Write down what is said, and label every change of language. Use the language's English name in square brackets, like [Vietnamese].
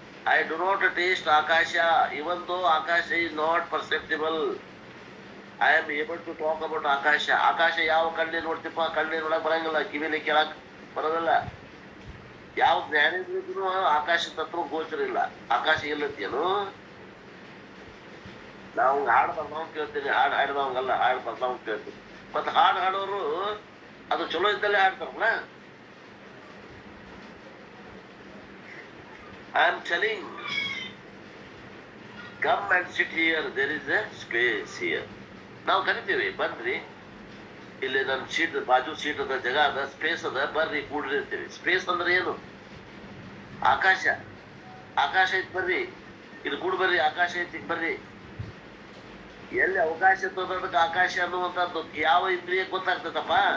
[English] I do not taste Akasha, even though Akasha is not perceptible. I am able to talk about Akasha. [Kannada] Akasha ಯಾವ ಕಣ್ಣಿನ ನೋಡ್ತಿಪ್ಪ? ಕಣ್ಣಿನ ನೋಡಕ್ ಬರಂಗಿಲ್ಲ, ಕಿವಿಲಿ ಕೇಳಕ್ ಬರೋದಿಲ್ಲ. ಯಾವ ಜ್ಞಾನಿದ್ರು ಆಕಾಶ ತತ್ವ ಗೋಚರ ಇಲ್ಲ. ಆಕಾಶ ಇಲ್ಲತ್ತೇನು? ನಾವು ಹಾಡು ಬರ್ದವ್ ಕೇಳ್ತೀನಿ, ಹಾಡು ಹಾಡಿದವಂಗಲ್ಲ, ಹಾಡು ಬರ್ದವ್ ಕೇಳ್ತೀನಿ. ಮತ್ತೆ ಹಾಡು ಹಾಡೋರು ಅದು ಚಲೋ ಇದ್ದಲ್ಲೇ ಹಾಡ್ತಾರಲ್ಲ. [English] I am telling, come and sit here, there is a space here. [Kannada] ನಾವು ಕರಿತೀವಿ, ಬನ್ರಿ ಇಲ್ಲಿ ನನ್ನ ಸೀಟ್ ಬಾಜು ಸೀಟ್ ಅದ, ಜಾಗ ಅದ, ಸ್ಪೇಸ್ ಅದ, ಬರ್ರಿ ಕೂಡ್ರಿ ಅಂತೀವಿ. ಸ್ಪೇಸ್ ಅಂದ್ರೆ ಏನು? ಆಕಾಶ. ಆಕಾಶ ಐತಿ ಬರ್ರಿ, ಇಲ್ಲಿ ಕೂಡ್ ಬರ್ರಿ, ಆಕಾಶ ಐತಿ ಬರ್ರಿ. ಎಲ್ಲಿ ಅವಕಾಶ ಇರ್ತದಕ್ಕೆ ಆಕಾಶ ಅನ್ನುವಂಥದ್ದು ಯಾವ ಇಂದ್ರಿಯ ಗೊತ್ತಾಗ್ತದಪ್ಪ?